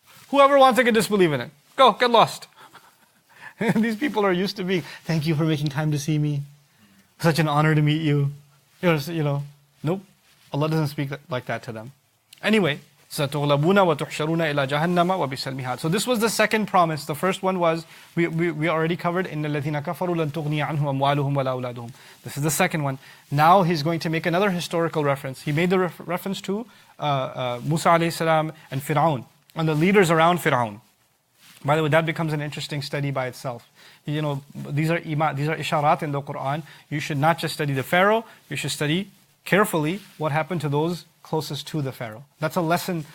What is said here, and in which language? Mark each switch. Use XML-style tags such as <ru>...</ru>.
<en>Whoever wants to disbelieve in it, go, get lost. These people are used to being, thank you for making time to see me. Such an honor to meet you. Nope. Allah doesn't speak like that to them. Anyway,</en> <ar>سَتُغْلَبُونَ وَتُحْشَرُونَ إِلَى جَهَنَّمَ وَبِئْسَ الْمِهَادُ.</ar> <en>So this was the second promise. The first one was, we already covered,</en> <ar>إِنَّ الَّذِينَ كَفَرُوا لَن تُغْنِيَ عَنْهُمْ أَمْوَالُهُم وَلَا أَوْلَادُهُم.</ar> <en>This is the second one. Now he's going to make another historical reference. He made the reference to Musa alayhi salam and Fir'aun, and the leaders around Fir'aun. By the way, that becomes an interesting study by itself. These are isharat in the Quran. You should not just study the Pharaoh, you should study carefully what happened to those closest to the Pharaoh. That's a lesson.</en>